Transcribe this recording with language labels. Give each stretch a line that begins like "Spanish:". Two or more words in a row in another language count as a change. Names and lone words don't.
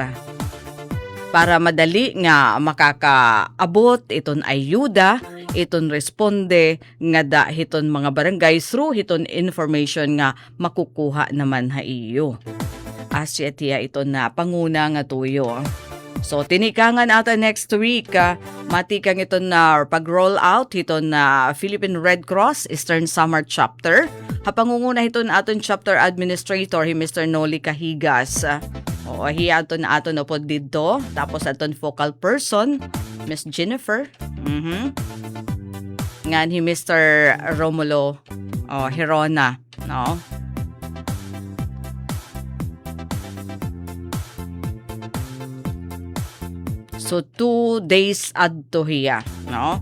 Waray: Para madali nga makakaabot iton ayuda, iton responde nga da hiton mga barangay through hiton information nga makukuha naman ha iyo. Asya tiya iton na panguna nga tuyo. So, tinikangan ata
English: next week,
Waray: matikang ito na pag-roll out ito na Philippine Red Cross Eastern Samar Chapter. Hapangunguna ito na aton
English: chapter administrator,
Waray: Mr. Noli Cahigas. Hiya ito na aton upod dito. Tapos aton
English: focal person,
Waray: Miss Jennifer. Ngan hi Mr. Romulo Hirona. No? So 2 days adto hiya, no?